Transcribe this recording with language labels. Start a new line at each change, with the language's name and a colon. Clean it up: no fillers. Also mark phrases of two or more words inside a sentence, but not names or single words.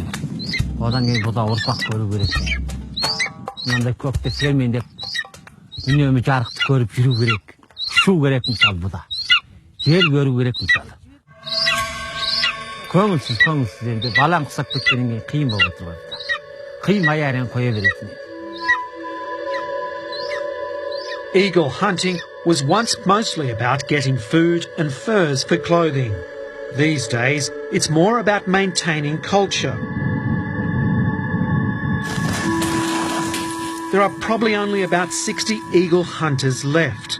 Kazakh: Одан кейін бұда ұрпақ көру керек. Мынандай көкте сермендеп үнемі жарықты көріп жүру керек. Ұшу керек мысалы бұда. Жер көру керек мысалы. Көңілсіз енді балаң құсап кеткеннен кейін қиын болып отыр. Қимай әрең қоя бересің.
English: Eagle hunting was once mostly about getting food and furs for clothing. These days, it's more about maintaining culture. There are probably only about 60 eagle hunters left.